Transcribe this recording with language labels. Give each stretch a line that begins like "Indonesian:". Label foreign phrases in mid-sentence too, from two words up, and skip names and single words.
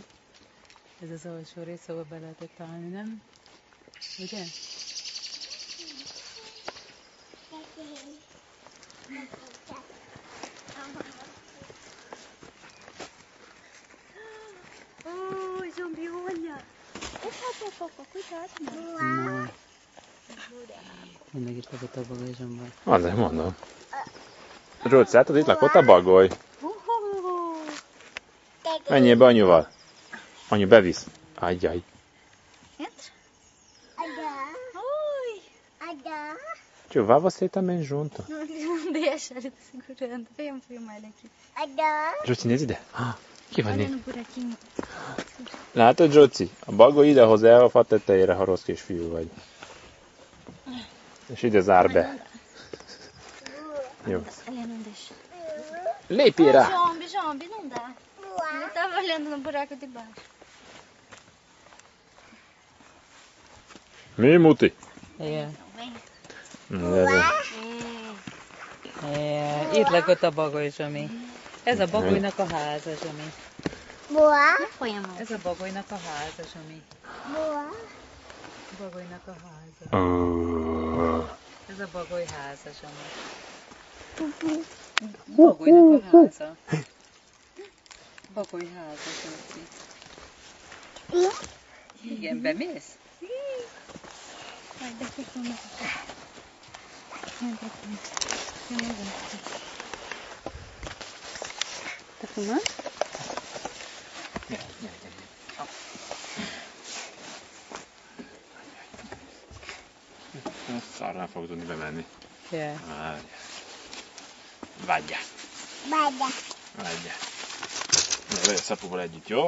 Hungarian: Ez az alsó rész, ahol be lehetett állni, nem? Ugye? Oh, Zsombi,
Portuguese: olha! Opa, cuidado,
Hungarian: Tényleg itt lakott a bagoly, Zsomba. Azért mondom. Zsolci, hát itt lakott a bagoly. Menjél be anyuval. Anyu bevisz. Ajjaj.
Portuguese: Tio, você também junto. Não deixa, ele tá segurando. Vem filmar ele aqui.
Hungarian: Zsolci, nézd ide. Ki van
Portuguese: Olha
Hungarian: itt?
Portuguese: no buraquinho.
Hungarian: Látod, Zsolci? A bagoly ide hoz el a fa tetejére, ha rossz kisfiú vagy. És ide zár be. Jó.
Portuguese: Olha, não deixa.
Hungarian: Lépjél rá! Jombi,
Portuguese: não dá. Ele tava olhando no buraco de baixo.
Hungarian: Mi, Muti? Igen.
Portuguese: Vem.
Hungarian: Itt lakott a bagoly, Zsomi. Ez a bagolynak a háza, Zsomi.
Portuguese: Põe a mão.
Hungarian: Ez a bagolynak a háza, Zsomi. Bagolynak a háza. Ez a bagoly háza, Zsomi. Bagolynak a háza. Bagoly háza, Zsomi. Igen, bemész?
Portuguese: Vai, daqui pra mim. Vem pra cá. Tá filmando?
Hungarian: Gyere, gyere, gyere. Szarra nem fog tudni bemenni. Yeah. Vágyjál. Ne, vagy a szapuval együtt, jó?